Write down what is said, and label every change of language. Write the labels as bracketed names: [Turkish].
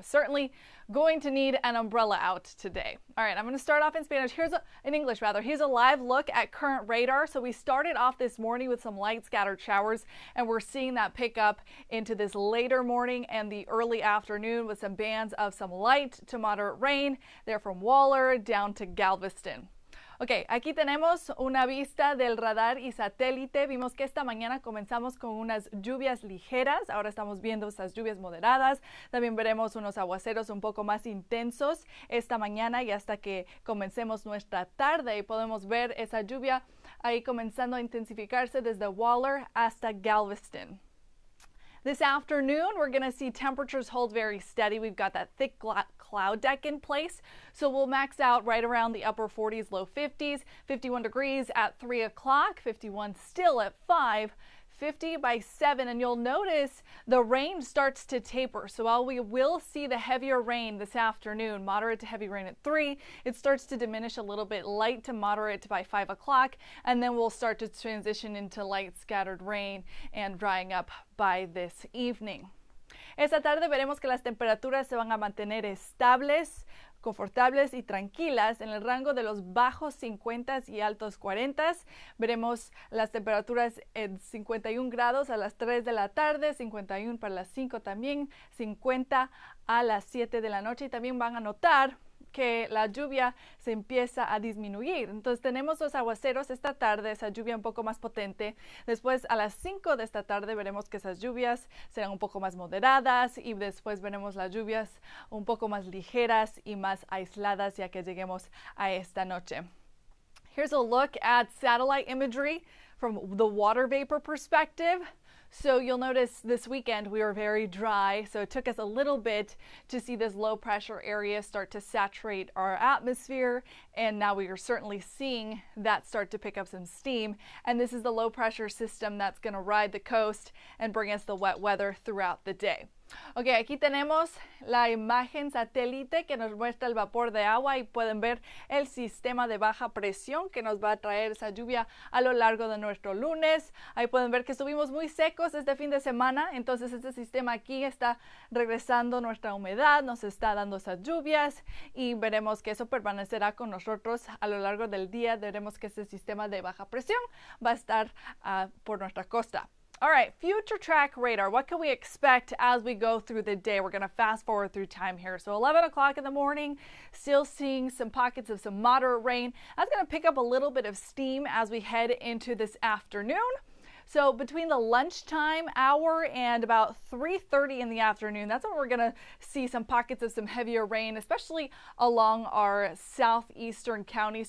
[English] We're certainly going to need an umbrella out today. All right, I'm going to start off in Spanish. In English rather. Here's a live look at current radar. So we started off this morning with some light scattered showers, and we're seeing that pick up into this later morning and the early afternoon with some bands of some light to moderate rain. They're from Waller down to Galveston. [Spanish] Ok, aquí tenemos una vista del radar y satélite. Vimos que esta mañana comenzamos con unas lluvias ligeras. Ahora estamos viendo esas lluvias moderadas. También veremos unos aguaceros un poco más intensos esta mañana y hasta que comencemos nuestra tarde. Y podemos ver esa lluvia ahí comenzando a intensificarse desde Waller hasta Galveston. [English] This afternoon, we're going to see temperatures hold very steady. We've got that thick cloud deck in place, so we'll max out right around the upper 40s, low 50s, 51 degrees at 3 o'clock, 51 still at 5, 50 by 7, and you'll notice the rain starts to taper. So while we will see the heavier rain this afternoon, moderate to heavy rain at 3, it starts to diminish a little bit, light to moderate by 5 o'clock, and then we'll start to transition into light scattered rain and drying up by this evening. [Spanish] Esta tarde veremos que las temperaturas se van a mantener estables, confortables y tranquilas en el rango de los bajos 50 y altos 40. Veremos las temperaturas en 51 grados a las 3 de la tarde, 51 para las 5 también, 50 a las 7 de la noche, y también van a notar que la lluvia se empieza a disminuir. Entonces tenemos los aguaceros esta tarde, esa lluvia un poco más potente. Después a las 5 de esta tarde veremos que esas lluvias serán un poco más moderadas y después veremos las lluvias un poco más ligeras y más aisladas ya que lleguemos a esta noche. [English] Here's a look at satellite imagery from the water vapor perspective. So you'll notice this weekend we were very dry, so it took us a little bit to see this low pressure area start to saturate our atmosphere, and now we are certainly seeing that start to pick up some steam, and this is the low pressure system that's going to ride the coast and bring us the wet weather throughout the day. [Spanish] Ok, aquí tenemos la imagen satélite que nos muestra el vapor de agua y pueden ver el sistema de baja presión que nos va a traer esa lluvia a lo largo de nuestro lunes. Ahí pueden ver que estuvimos muy secos este fin de semana, entonces este sistema aquí está regresando nuestra humedad, nos está dando esas lluvias y veremos que eso permanecerá con nosotros a lo largo del día. Veremos que este sistema de baja presión va a estar por nuestra costa. [English] All right, future track radar. What can we expect as we go through the day? We're going to fast forward through time here. So 11 o'clock in the morning, still seeing some pockets of some moderate rain. That's going to pick up a little bit of steam as we head into this afternoon. So between the lunchtime hour and about 3:30 in the afternoon, that's when we're going to see some pockets of some heavier rain, especially along our southeastern counties.